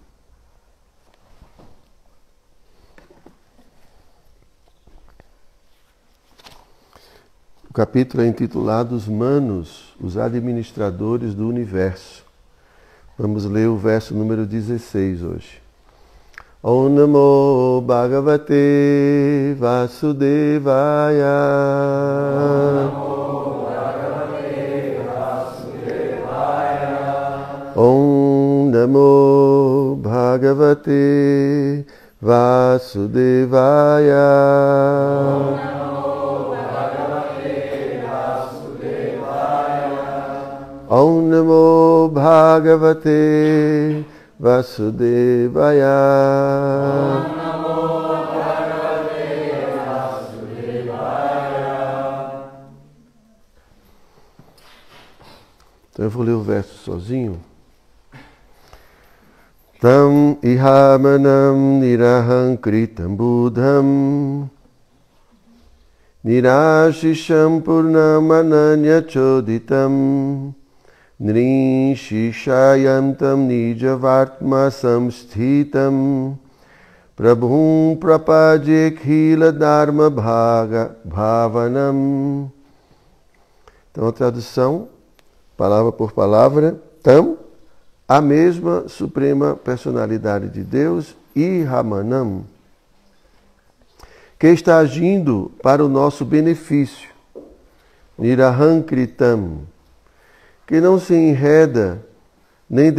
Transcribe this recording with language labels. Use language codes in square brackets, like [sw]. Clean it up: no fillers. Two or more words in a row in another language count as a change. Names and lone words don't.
[pt] O capítulo é intitulado Os Manos, os Administradores do Universo. Vamos ler o verso número 16 hoje. [sa] ॐ नमो भगवते वासुदेवाय. ॐ नमो भगवते वासुदेवाय. ॐ नमो भगवते वासुदेवाय. [pt] Então eu vou ler o verso sozinho. [sa] तं ईहमानं निरहंकृतं बुद्धं निराशिषं पूर्णम् अनन्य चोदितं नृशिशयन्तं निजवर्त्म संस्थितं प्रभुं प्रपजेखिल धर्म भावनम्. [pt] Então a tradução, palavra por palavra. Tam a mesma Suprema Personalidade de Deus, Ihramanam, que está agindo para o nosso benefício, Nirahankritam, que não se enreda nem